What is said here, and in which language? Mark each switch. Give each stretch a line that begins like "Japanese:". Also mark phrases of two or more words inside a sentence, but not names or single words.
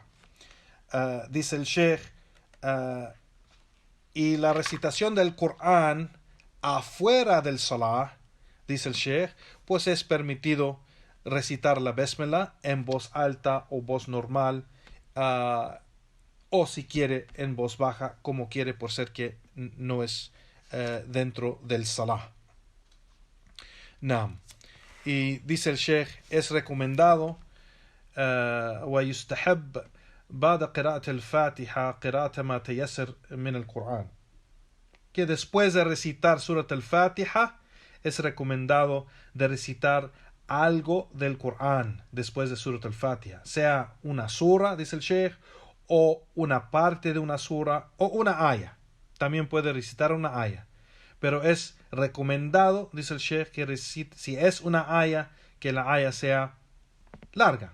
Spanish: Dice el Sheikh, y la recitación del Corán afuera del salah, dice el Sheikh, pues es permitido recitar la basmala en voz alta o voz normal, o si quiere en voz baja, como quiere, por ser que no es dentro del salah. Naam. Y dice el Sheikh, es recomendado
Arabic: ويستحب بعد قراءة الفاتحة قراءة ما تيسر من القرآن,
Spanish: que después de recitar
Arabic: سورة الفاتحة
Spanish: es recomendado de recitar algo del Corán después de
Arabic: سورة الفاتحة,
Spanish: sea una sura, dice el Sheikh, o una parte de una sura, o una aya. También puede recitar una aya, pero es recomendado, dice el Sheikh, que si es una aya, que la aya sea larga.